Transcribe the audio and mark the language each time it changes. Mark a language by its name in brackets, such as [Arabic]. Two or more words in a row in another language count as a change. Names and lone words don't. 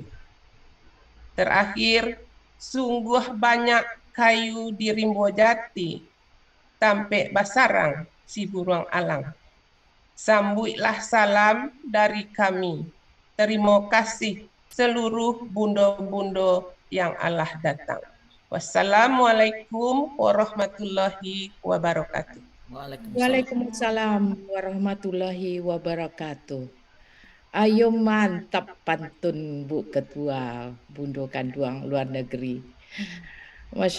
[Minangkabau] Terakhir, sungguh banyak kayu di Rimbo Jati, tampe basarang si buruang alang. [Indonesian] Sambutlah salam dari kami. Terima kasih seluruh bundo-bundo yang Allah datang. [Arabic] والسلام عليكم ورحمة الله وبركاته. وعليكم السلام ورحمة الله وبركاته. [Indonesian] Ayo mantap pantun Bu Ketua Bundo Kanduang luar negeri.